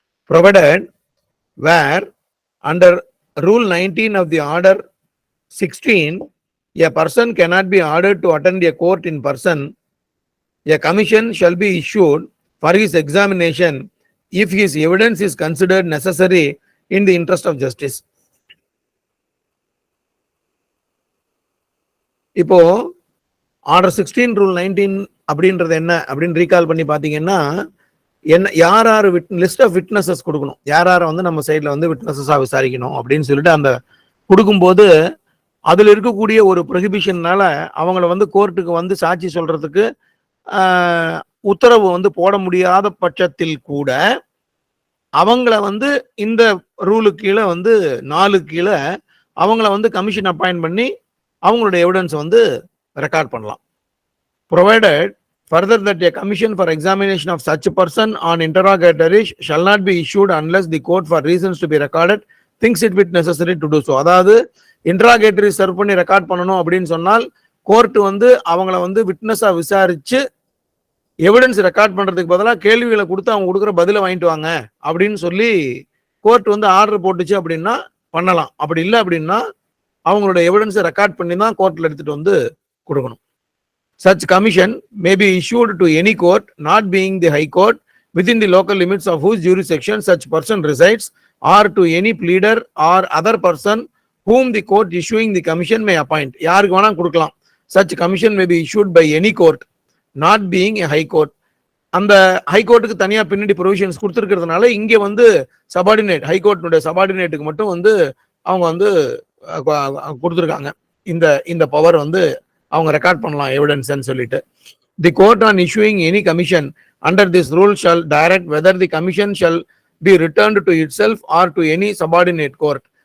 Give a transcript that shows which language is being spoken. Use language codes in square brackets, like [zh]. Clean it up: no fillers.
[en] Provided where under Rule 19 of the Order 16, a person cannot be ordered to attend a court in person, a commission shall be issued for his examination if his evidence is considered necessary in the interest of justice. [ta] இப்போ order 16 rule 19 அப்படின்றது என்ன அப்படின்னு recall பண்ணி பார்த்தீங்கன்னா, என்ன யார் யார் list of witnesses கொடுக்கணும், யார் யாரை வந்து நம்ம சைடில் வந்து விட்னஸஸாக விசாரிக்கணும் அப்படின்னு சொல்லிட்டு அந்த கொடுக்கும்போது அதில் இருக்கக்கூடிய ஒரு ப்ரொஹிபிஷன்னால அவங்கள வந்து கோர்ட்டுக்கு வந்து சாட்சி சொல்றதுக்கு உத்தரவு வந்து போட முடியாத பட்சத்தில் கூட அவங்கள வந்து இந்த ரூலுக்கு கீழே வந்து 4 கீழே அவங்கள வந்து கமிஷன் அப்பாயின்ட் பண்ணி அவங்களுடைய எவிடன்ஸ் வந்து ரெக்கார்ட் பண்ணலாம். [en] Provided further that a commission for examination of such a person on interrogatories shall not be issued unless the court for reasons to be recorded thinks it bit necessary to do so. [ta] அதாவது இன்டராகேட்டரி serve பண்ணி record பண்ணணும் அப்படின்னு சொன்னால் court வந்து அவங்கள வந்து விட்னஸா விசாரிச்சு evidence record பண்றதுக்கு பதிலாக கேள்விகளை கொடுத்து அவங்க கொடுக்குற பதிலை வாங்கிட்டு வாங்க அப்படின்னு சொல்லி கோர்ட் வந்து ஆர்டர் போட்டுச்சு அப்படின்னா பண்ணலாம். அப்படி இல்லை அப்படின்னா அவங்களோட எவிடன்ஸை ரெக்கார்ட் பண்ணி தான் கோர்ட்ல எடுத்துட்டு வந்து கொடுக்கணும். [en] Such commission may be issued to any court not being the high court within the local limits of whose jurisdiction such person resides, or to any pleader or other person whom the court issuing the commission may appoint. [ta] யாருக்கு வேணா கொடுக்கலாம். [en] Such commission may be issued by any court not being a high court. [ta] அந்த high கோர்ட்டுக்கு தனியா பின்னாடி provisions கொடுத்துருக்கிறதுனால இங்கே வந்து subordinate, high கோர்ட்டுடைய சபார்டினேட்டுக்கு மட்டும் வந்து அவங்க வந்து கொடுத்துருக்காங்க இந்த பவர் வந்து அவங்க ரெக்கார்ட் பண்ணலாம் எவிடன்ஸ் சொல்லிட்டு. [en] The court on issuing any commission under this rule shall direct whether the commission shall be returned to itself or to any subordinate court.